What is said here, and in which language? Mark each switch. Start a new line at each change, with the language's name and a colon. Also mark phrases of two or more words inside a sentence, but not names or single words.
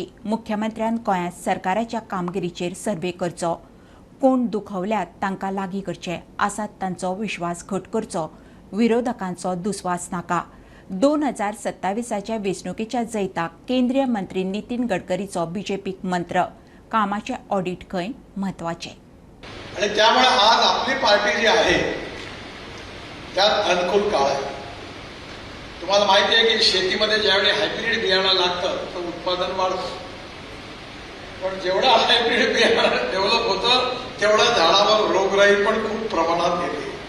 Konkani: मुख्यमंत्र्यान गोंयांत सरकाराच्या कामगिरीचेर सर्वे करचो. कोण दुखवल्यात तांकां लागीं करचे असा तांचो विश्वास घट करचो विरोधकांचो दुस्वास नाका 2027च्या वेंचणुकेच्या जैताक केंद्रीय मंत्री नितीन गडकरीचो बीजेपीक मंत्र कामाचे ऑडिट खंय म्हत्वाचे
Marathi: आणि त्यामुळे आज आपली पार्टी जी आहे त्यात अनुकूल काळ आहे. तुम्हाला माहिती आहे की शेतीमध्ये ज्यावेळी हायब्रिड बियाणं लागतं तर उत्पादन वाढतं, पण जेवढं हायब्रिड बियाणं डेव्हलप होतं तेवढं झाडावर रोगराई पण खूप प्रमाणात येते.